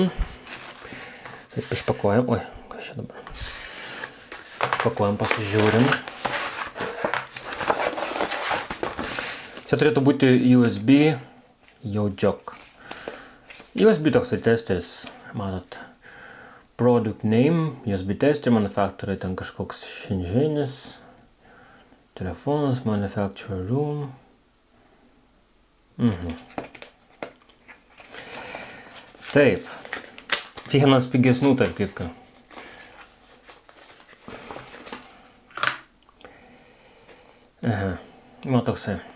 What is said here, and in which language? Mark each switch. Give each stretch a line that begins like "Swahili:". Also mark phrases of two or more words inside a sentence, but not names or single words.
Lithuanian: Taip išpakuojam. Oi, kas čia dabar? Išpakuojam, pasižiūrim. Čia turėtų būti USB jaudžiok. USB toksai testas, matot.
English: Product name, USB tester, manufacturer,
Lithuanian: ten kažkoks šinžinis.
English: Telefonas, manufacturer room.
Lithuanian: Taip. Vienas pigesnių, tarp kitko. Nu toksai.